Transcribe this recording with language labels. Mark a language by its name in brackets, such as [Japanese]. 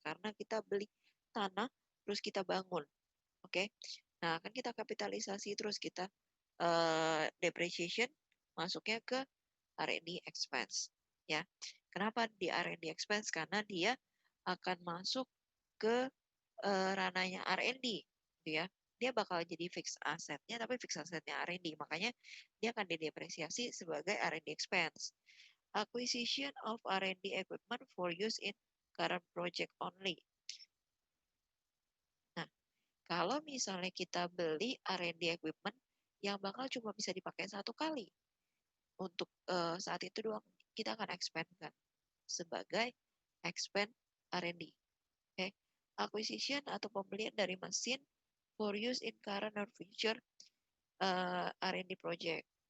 [Indonesian] Karena kita beli tanah, terus kita bangun. Oke, nah kan kita kapitalisasi, terus kita depreciation, masuknya ke R&D expense. Ya, kenapa di R&D expense? Karena dia akan masuk ke ranahnya R&D, gitu ya. Dia bakal jadi fixed assetnya, tapi fixed assetnya R&D. Makanya dia akan didepresiasi sebagai R&D expense. [English] Acquisition of R&D equipment for use in current project only. [Indonesian] Nah, kalau misalnya kita beli R&D equipment yang bakal cuma bisa dipakai satu kali, untuk saat itu doang, kita akan expand kan sebagai expand R&D. Okay? [English] acquisition [Indonesian] atau pembelian dari mesin [English] for use in current or future R&D project.